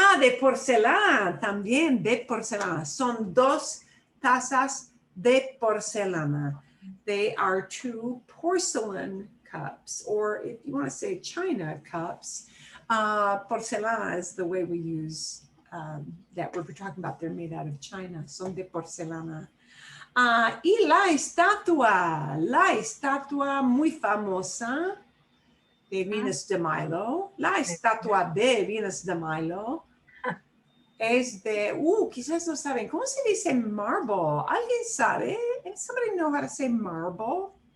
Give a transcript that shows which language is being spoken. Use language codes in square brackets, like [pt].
[es] de porcelana, también de porcelana. Son 2 tazas de porcelana. [en] They are 2 porcelain cups, or if you want to say china cups, porcelana is the way we use that we're talking about. They're made out of china. [es] Son de porcelana. Y la estatua muy famosa de Venus de Milo, la estatua de Venus de Milo es de, quizás no saben, ¿cómo se dice marble? ¿Alguien sabe? [en] Somebody know how to say marble?